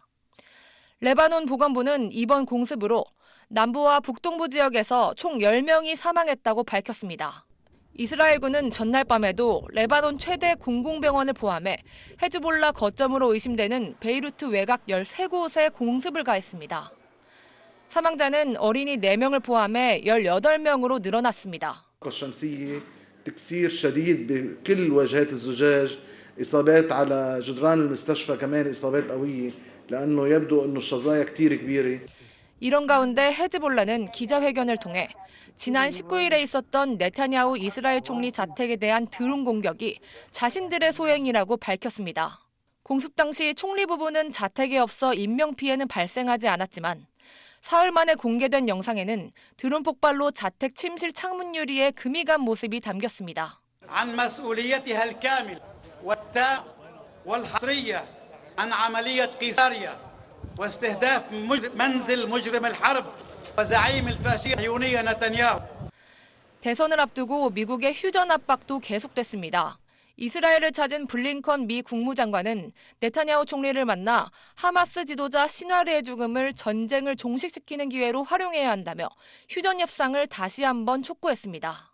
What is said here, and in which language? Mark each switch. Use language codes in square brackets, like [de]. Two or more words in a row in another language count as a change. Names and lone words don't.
[ko] 레바논 보건부는 이번 공습으로 남부와 북동부 지역에서 총 10명이 사망했다고 밝혔습니다. 이스라엘군은 전날 밤에도 레바논 최대 공공병원을 포함해 헤즈볼라 거점으로 의심되는 베이루트 외곽 13곳에 공습을 가했습니다. 사망자는 어린이 4명을 포함해 18명으로 늘어났습니다. [ar] تكسير شديد بكل واجهات الزجاج، إصابات على جدران المستشفى كمان إصابات قوية لأنه يبدو إنه الشظايا كتير كبيرة. [ko] 이런 가운데 헤즈볼라는 기자회견을 통해 지난 19일에 있었던 네타냐후 이스라엘 총리 자택에 대한 드론 공격이 자신들의 소행이라고 밝혔습니다. 공습 당시 총리 부부는 자택에 없어 인명피해는 발생하지 않았지만 사흘 만에 공개된 영상에는 드론 폭발로 자택 침실 창문 유리에 금이 간 모습이 담겼습니다. [ar] عن مسؤوليتها الكامل والتام والحصرية عن عملية قيصرية واستهداف منزل مجرم الحرب وزعيم الفاشية الصهيونية نتنياهو. [ko] 대선을 앞두고 미국의 휴전 압박도 계속됐습니다. 이스라엘을 찾은 블링컨 미 국무장관은 네타냐후 총리를 만나 하마스 지도자 신화리의 죽음을 전쟁을 종식시키는 기회로 활용해야 한다며 휴전 협상을 다시 한번 촉구했습니다.